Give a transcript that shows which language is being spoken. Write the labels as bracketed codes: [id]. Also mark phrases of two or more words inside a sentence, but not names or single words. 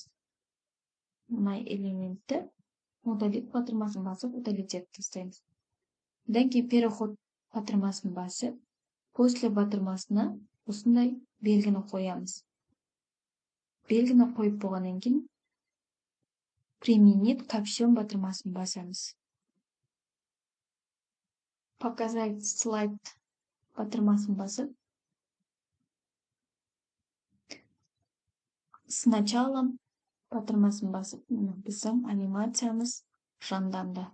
[kk] Мына элементті удалить батырмасын басып, удалить етіп тастаймыз. Одан кейін переход батырмасын басып, после батырмасына осындай белгіні қоямыз. Белгіні қойып болғаннан кейін [ru] применить ко всем [kk] батырмасын басамыз. [ru] Показать слайд [kk] батырмасын басып, сначала батырмасын басып, біздің анимациямыз жанданды.